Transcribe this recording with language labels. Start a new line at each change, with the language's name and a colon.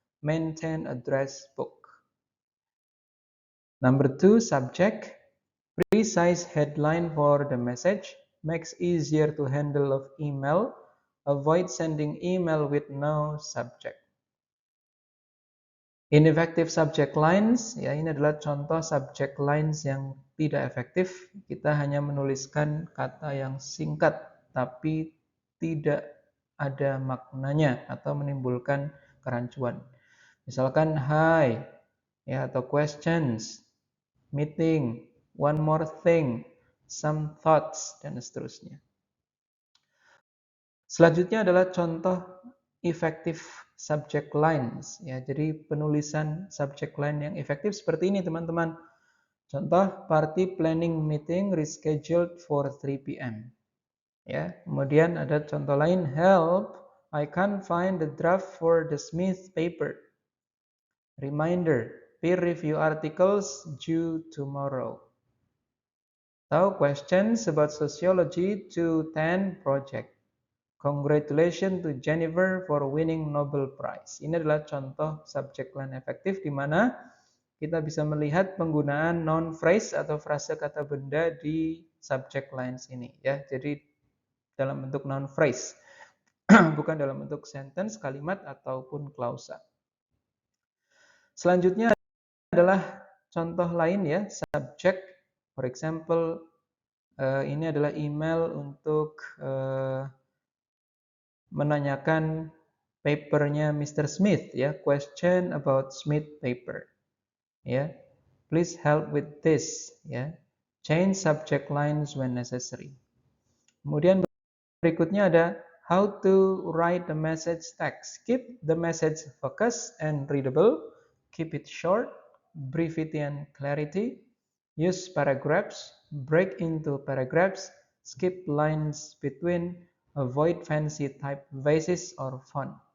English: Maintain address book. Number 2, subject. Precise headline for the message makes easier to handle of email. Avoid sending email with no subject. Ineffective subject lines,
Indonesian: ya ini adalah contoh subject lines yang tidak efektif. Kita hanya menuliskan kata yang singkat tapi tidak ada maknanya atau menimbulkan kerancuan. Misalkan
English: hi,
Indonesian: ya, atau
English: questions, meeting, one more thing, some thoughts,
Indonesian: dan seterusnya. Selanjutnya adalah contoh
English: effective subject lines,
Indonesian: ya. Jadi penulisan subject line yang efektif seperti ini, teman-teman. Contoh,
English: party planning meeting rescheduled for 3 p.m. Ya.
Indonesian: Kemudian ada contoh lain,
English: help, I can't find the draft for the Smith paper. Reminder, peer review articles due tomorrow.
Indonesian: Atau
English: questions about sociology 210 project. Congratulations to Jennifer for winning Nobel Prize.
Indonesian: Ini adalah contoh subject line efektif di mana kita bisa melihat penggunaan noun phrase atau frase kata benda di subject lines ini, ya. Jadi dalam bentuk noun phrase, bukan dalam bentuk sentence, kalimat ataupun klausa. Selanjutnya adalah contoh lain, ya, subject.
English: For example,
Indonesian: ini adalah email untuk menanyakan papernya Mr.
English: Smith, ya, question about Smith paper, ya, please help with this, ya, change subject lines when necessary.
Indonesian: Kemudian berikutnya ada
English: how to write the message text. Keep the message focused and readable, keep it short, brevity and clarity, use paragraphs, break into paragraphs, skip lines between, avoid fancy typefaces or font.